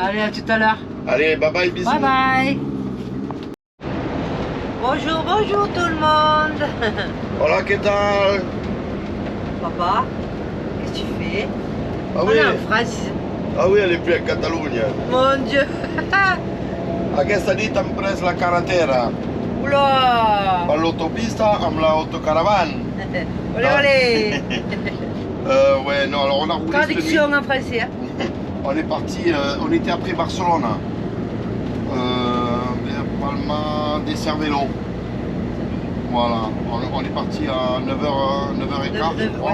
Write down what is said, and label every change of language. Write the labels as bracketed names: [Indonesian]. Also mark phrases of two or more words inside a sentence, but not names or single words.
[French] Allez, à tout à l'heure. Allez, [English] bye bye, [French] bisous. [English] Bye bye. [French] Bonjour tout le monde. [Spanish] Hola, ¿qué tal? [French] Papa, qu'est-ce que tu fais? Ah On oui, est en France. ah oui, elle est plus en Catalogne. Mon Dieu. [Catalan] Aquesta nit hem pres la carretera. Oula. Per l'autopista amb l'autocaravane. Olé. [French] Ouais, non, alors on a roulé cette nuit. Traduction en français. Hein? On est parti, on était après Barcelone. Vers Palma de Cervelló. Voilà, on est parti à 9h15, je crois.